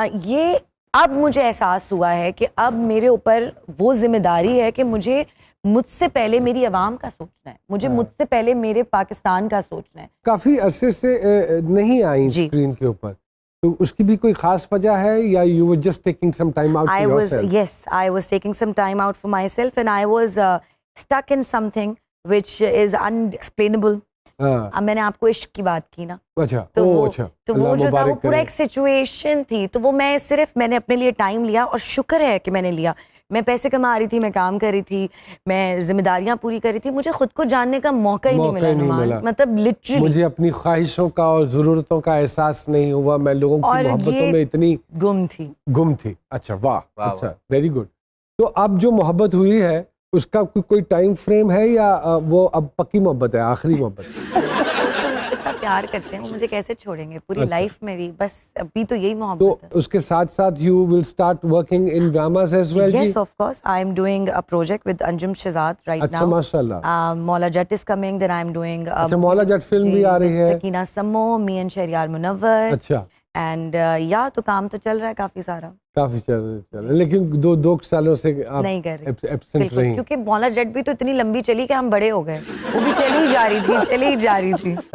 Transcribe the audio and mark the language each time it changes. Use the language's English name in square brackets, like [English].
[Hindi] ये अब मुझे एहसास हुआ है कि अब मेरे ऊपर वो जिम्मेदारी है कि मुझसे पहले मेरी आवाम का सोचना है, मुझे मुझसे पहले मेरे पाकिस्तान का सोचना है। काफी अरसे से नहीं आई स्क्रीन के ऊपर, तो उसकी भी कोई खास वजह है या [English] you were just taking some time out for yourself? Yes, I was taking some time out for myself and I was stuck in something which is unexplainable. [Hindi] अब मैंने आपको इश्क की बात की ना, अच्छा, तो वो जो था वो पूरा एक सिचुएशन थी, तो वो मैंने अपने लिए टाइम लिया और शुक्र है कि मैंने लिया। मैं पैसे कमा रही थी, मैं काम कर रही थी, मैं जिम्मेदारियां पूरी कर रही थी, मुझे खुद को जानने का मौका ही नहीं मिला। मतलब लिटरली मुझे अपनी ख्वाहिशों का और जरूरतों का एहसास नहीं हुआ, मैं लोगों की मोहब्बतों में इतनी गुम थी। अच्छा, वाह, अच्छा, [English] Very good. [Hindi] तो अब जो मोहब्बत हुई है उसका कोई टाइम फ्रेम है या वो अब पक्की मोहब्बत है, आखिरी मोहब्बत? प्यार करते हैं वो मुझे कैसे छोड़ेंगे पूरी लाइफ मेरी, बस अभी तो यही तो मोहब्बत है। उसके साथ साथ [English] You will start working in dramas as well जी? Yes, of course. I am doing a project with Anjum Shehzad right [Hindi] अच्छा, [English] now. [Hindi] माशाल्लाह। [English] Maula Jatt is coming. Then I am doing. [Hindi] अच्छा, मौला जट फिल्म भी आ रही है। [English] Sakina Sammo, me and Shahriyar Munawwar. [Hindi] अच्छा, And या तो काम तो चल रहा है काफी सारा। काफी चल रहा है, लेकिन दो सालों से आप नहीं कर रही एब्सेंट रही। क्योंकि मौला जट भी तो इतनी लंबी चली कि हम बड़े हो गए, वो भी चली ही जा रही थी, चली ही जा रही थी।